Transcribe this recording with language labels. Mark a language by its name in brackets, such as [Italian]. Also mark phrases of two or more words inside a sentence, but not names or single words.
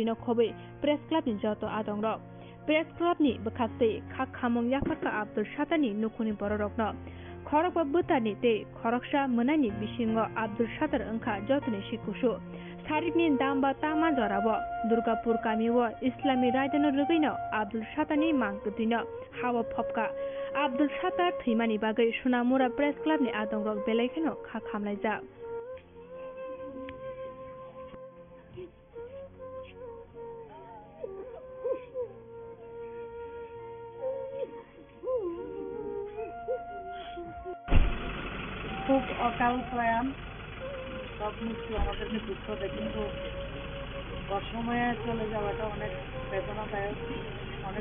[Kok Borok] no khobai Press Club ni joto adongrok Press Club ni bwkhastei khak khamung yafarka Abdul Satani nukhuni bororokno khorokba bwtani tei khoroksa mwnani bisingo Abdul Satar wngkha jotoni sikusu Sarikni damba tama jorabo Durgapur kamiwo Islami raidano rugino Abdul Satani mangkutino hawa phopka Abdul Satar thimani bagai Sonamura Press Club ni adongrok belaikeno khak khamlaijak [Bangla] খুব অকাল প্রয়াণ সব মৃত্যু আমাদেরকে দুঃখ দেয় কিন্তু অসময়ে চলে যাওয়াটা অনেক বেদনাদায়ক অনেক